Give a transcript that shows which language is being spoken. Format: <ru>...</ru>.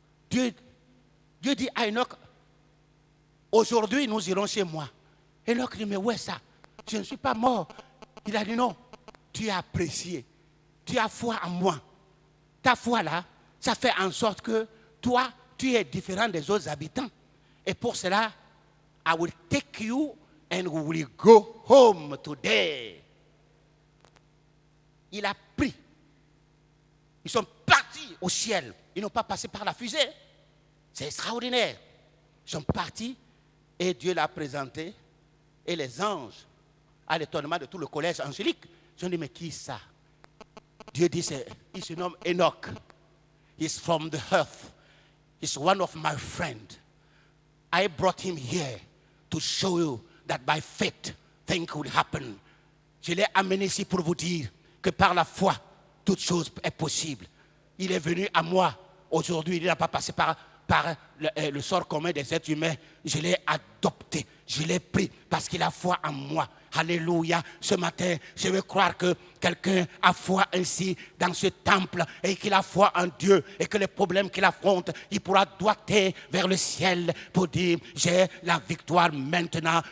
<fr>Dieu dit à Enoch, aujourd'hui nous irons chez moi. Enoch dit, mais où est ça? Je ne suis pas mort. Il a dit non, tu es apprécié. Tu as foi en moi. Ta foi là, ça fait en sorte que toi, tu es différent des autres habitants. Et pour cela,</fr> <en>I will take you and we will go home today.</en> <fr>Il a pris. Ils sont partis au ciel. Ils n'ont pas passé par la fusée. C'est extraordinaire. Ils sont partis et Dieu l'a présenté. Et les anges, à l'étonnement de tout le collège angélique, ils ont dit, mais qui ça? Dieu dit, il se nomme Enoch.</fr> <en>He's from the earth. He's one of my friends. I brought him here to show you that by faith, things will happen.</en> <fr>Je l'ai amené ici pour vous dire que par la foi, toute chose est possible. Il est venu à moi. Aujourd'hui, il n'a pas passé par le sort commun des êtres humains. Je l'ai adopté. Je l'ai pris parce qu'il a foi en moi. Alléluia. Ce matin, je veux croire que quelqu'un a foi ainsi dans ce temple et qu'il a foi en Dieu et que les problèmes qu'il affronte, il pourra doiter vers le ciel pour dire, j'ai la victoire maintenant.</fr>